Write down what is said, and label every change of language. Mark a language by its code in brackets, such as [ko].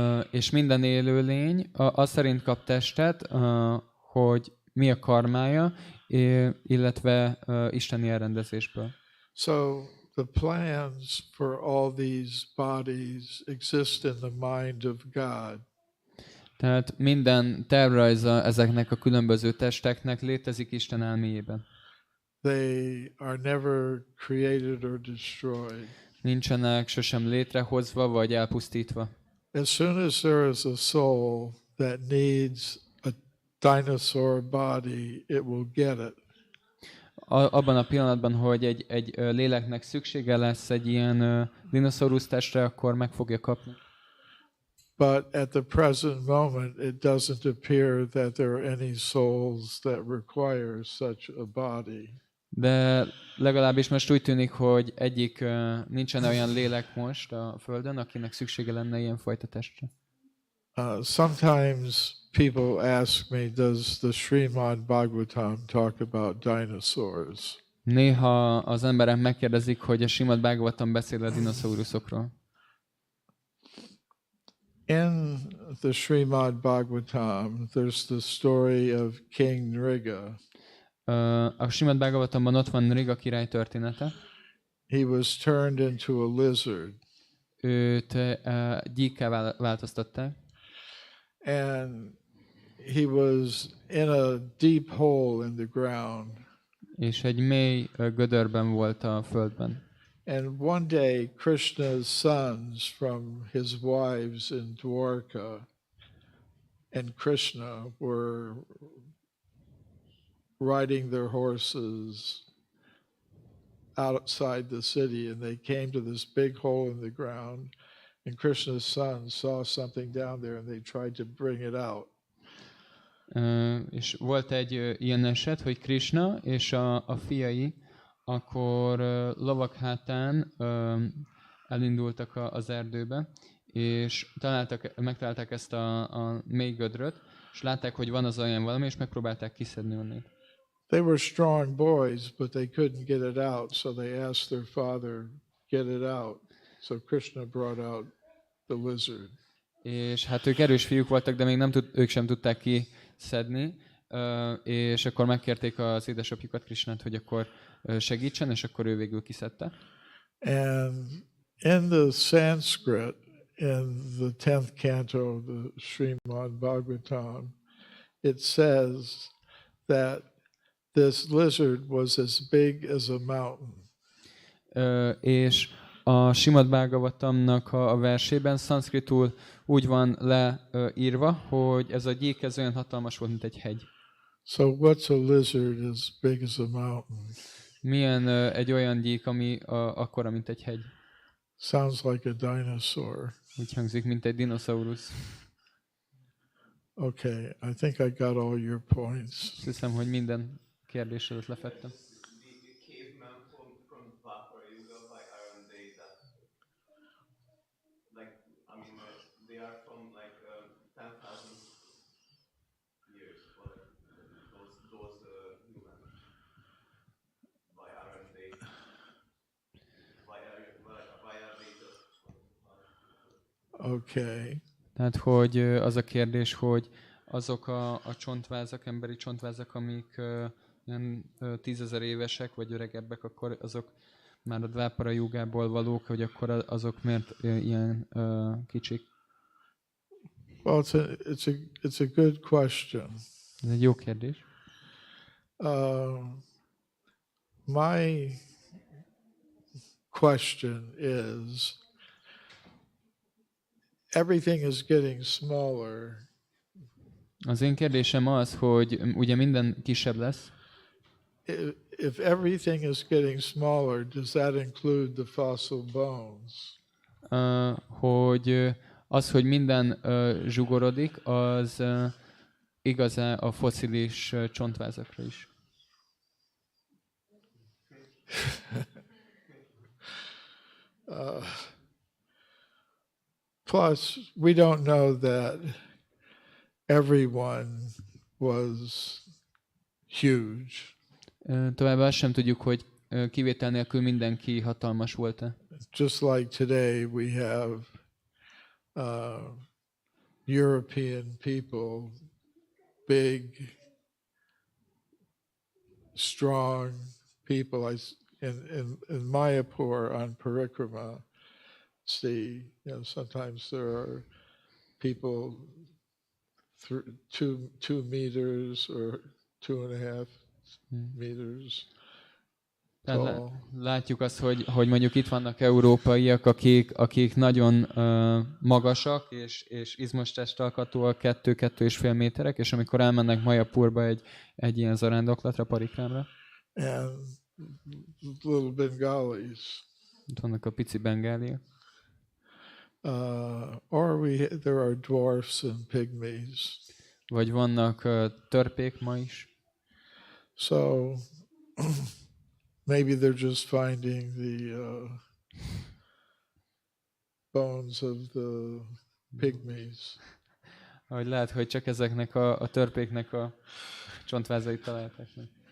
[hu] És minden élőlény az szerint kap testet, hogy mi a karmája, illetve isteni elrendezésből. [en] So the plans for all these bodies exist in the mind of God. [hu] Tehát minden tervrajza ezeknek a különböző testeknek létezik Isten elméjében. [en] They are never created or destroyed. [hu] Nincsenek sosem létrehozva vagy elpusztítva. [en] As soon as there is a soul that needs a dinosaur body, it will get it. [hu] Abban a pillanatban, hogy egy léleknek szüksége lesz egy ilyen dinoszaurusz testre, akkor meg fogja kapni. [en] But at the present moment, it doesn't appear that there are any souls that require such a body. [hu] De legalábbis most úgy tűnik, hogy nincsen olyan lélek most a Földön, akinek szüksége lenne ilyen fajta testre. [en] Sometimes people ask me, does the Srimad Bhagavatam talk about dinosaurs? [hu] Néha az emberek megkérdezik, hogy a Srimad Bhagavatam beszél a dinoszauruszokról. [en] In the Srimad Bhagavatam, there's the story of King Nriga. [hu] A Srimad Bhagavatamban ott van Nriga király története. [en] He was turned into a lizard. [hu] Őt gyíkká változtatták. [en] And he was in a deep hole in the ground. [hu] És egy mély gödörben volt a földben. [en] And one day Krishna's sons from his wives in Dwarka and Krishna were riding their horses outside the city, and they came to this big hole in the ground, and Krishna's sons saw something down there and they tried to bring it out. [hu] És volt egy ilyen eset, hogy Krishna és a fiai akkor lovak hátán elindultak az erdőbe, és megtalálták ezt a mély gödröt, és látták, hogy van az olyan valami, és megpróbálták kiszedni onnét. [en] They were strong boys, but they couldn't get it out, so they asked their father, get it out. So Krishna brought out the lizard. [hu] És hát ők erős fiúk voltak, de még ők sem tudták kiszedni, és akkor megkérték az édesapjukat, Krishnát, hogy akkor segítsen, és akkor ő végül kiszedte. [en] And in the Sanskrit, in the 10th canto of the Srimad Bhagavatam, it says that this lizard was as big as a mountain. [hu] És a Srimad Bhagavatamnak a versében szanszkritul úgy van leírva, hogy ez a gyík ez olyan hatalmas volt, mint egy hegy. [en] So what's a lizard as big as a mountain? [hu] Milyen egy olyan gyík, ami akkora, mint egy hegy? [en] Sounds like a dinosaur. [hu] Úgy hangzik, mint egy dinoszaurusz. [en] Okay, I think I got all your points. [hu] Azt hiszem, hogy minden kérdésedet lefettem. [en] The cavemen from Drupal Yuga by Iron Day that like I mean they are from like 10,000 years or those humans by Iron Day by Iron Day just Okay. [hu] Tehát, hogy az a kérdés, hogy azok a csontvázak, emberi csontvázak, amik ilyen 10 000 évesek, vagy öregebbek, akkor azok már a Dvápara Júgából valók, hogy akkor azok miért ilyen kicsik? [en] Well, it's a good question. [hu] Ez egy jó kérdés. [en] My question is, everything is getting smaller. [hu] Az én kérdésem az, hogy ugye minden kisebb lesz. [en] If everything is getting smaller, does that include the fossil bones? [hu] Hogy az, hogy minden zsugorodik, az igaz-e a fosszilis csontvázakra is? [en] Plus, we don't know that everyone was huge. [hu] Továbbá azt sem tudjuk, hogy kivétel nélkül mindenki hatalmas volt-e. [en] Just like today we have European people, big, strong people. In Mayapur on Parikrama, see, sometimes there are people 2 meters or 2.5 meters tall. [hu] Látjuk azt, hogy mondjuk itt vannak európaiak, akik nagyon magasak és izmos testalkatúak, 2-2,5 méterek, és amikor elmennek Mayapurba egy ilyen zarándoklatra, parikrámra. [en] And little Bengalis. [hu] Itt vannak a pici bengáliak. [en] Or there are dwarfs and pygmies. [hu] Vagy vannak törpék ma is. [en] So maybe they're just finding the bones of the pygmies. [hu] Hogy lehet, hogy csak ezeknek a törpéknek a csontvázait találták meg.